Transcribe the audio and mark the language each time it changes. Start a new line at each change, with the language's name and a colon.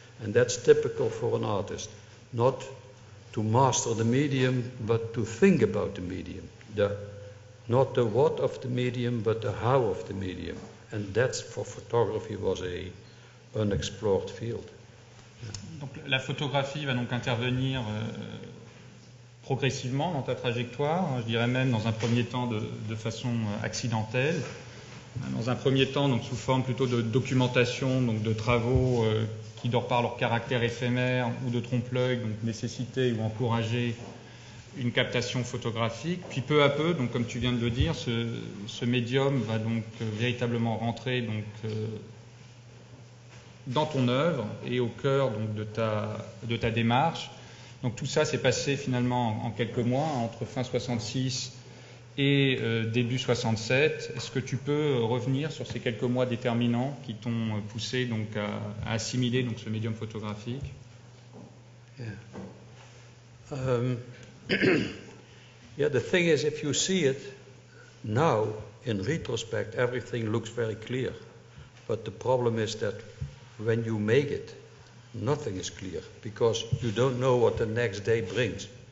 English: And that's typical for an artist, not to master the medium, but to think about the medium. Not the what of the medium, but the how of the medium. And that's, for photography, was a unexplored field.
French: Donc, la photographie va donc intervenir progressivement dans ta trajectoire, je dirais même dans un premier temps de façon accidentelle. Dans un premier temps, donc sous forme plutôt de documentation, donc de travaux qui, de par leur caractère éphémère ou de trompe-l'œil, donc nécessitaient ou encourageaient une captation photographique. Puis peu à peu, donc comme tu viens de le dire, ce médium va donc véritablement rentrer donc dans ton œuvre et au cœur donc de ta démarche. Donc tout ça s'est passé finalement en quelques mois, entre fin 66 et début 67. Est-ce que tu peux revenir sur ces quelques mois déterminants qui t'ont poussé donc à assimiler donc ce médium photographique?
English: Yeah, the thing is, if you see it now, in retrospect, everything looks very clear. But the problem is that when you make it, nothing is clear, because you don't know what the next day brings.